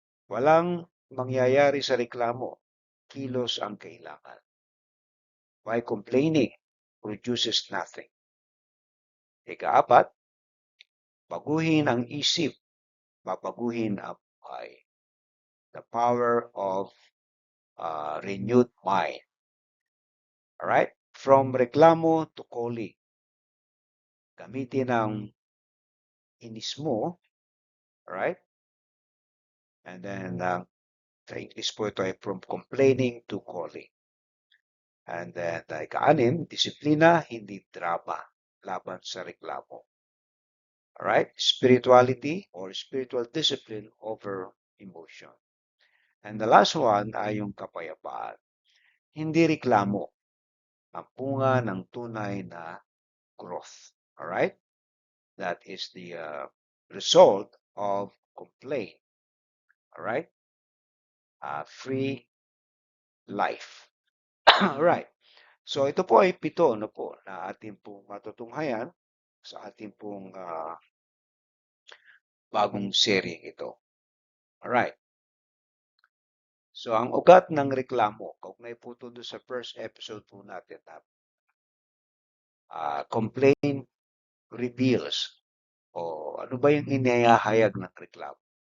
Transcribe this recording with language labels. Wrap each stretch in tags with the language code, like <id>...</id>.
<tl>Walang mangyayari sa reklamo. Kilos ang kailangan.</tl> <en>Why complaining produces nothing.</en> <tl>Ika-4, baguhin ang isip, babaguhin ang buhay.</tl> <en>The power of renewed mind. Alright? From reklamo to calling.</en> <tl>Gamitin ang inis mo.</tl> <en>Alright? And then,</en> <tl>sa English po ito ay</tl> <en>from complaining to calling.</en> <tl>And then, ika-6, disiplina, hindi drama, laban sa reklamo. Alright?</tl> <en>Spirituality or spiritual discipline over emotion. And the last one</en> <tl>ay yung kapayapaan. Hindi reklamo, ang bunga ng tunay na growth.</tl> <en>Alright? That is the result of complaint. Alright? free life. Alright.</en> <tl>So ito po ay 7 no po na ating pong matutunghayan sa ating pong bagong seryeng ito. Alright. So ang ugat ng reklamo, kaugnay po ito doon sa first episode po natin na</tl> <en>complaint reveals</en> <tl>o ano ba yung inihahayag ng reklamo?</tl>